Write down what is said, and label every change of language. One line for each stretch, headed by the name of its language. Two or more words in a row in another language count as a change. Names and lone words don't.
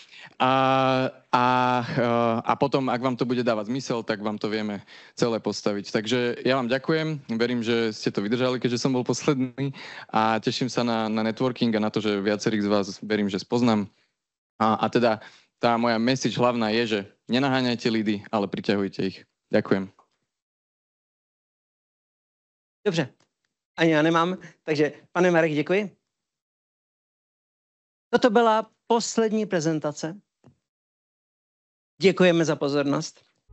Slovak: A potom, ak vám to bude dávať zmysel, tak vám to vieme celé postaviť. Takže ja vám ďakujem, verím, že ste to vydržali, keďže som bol posledný a teším sa na networking a na to, že viacerých z vás verím, že spoznám. A teda tá moja message hlavná je, že nenaháňajte lídy, ale priťahujte ich. Ďakujem.
Czech: Dobře, ani já nemám, takže pane Marek, děkuji. Toto byla poslední prezentace. Děkujeme za pozornost.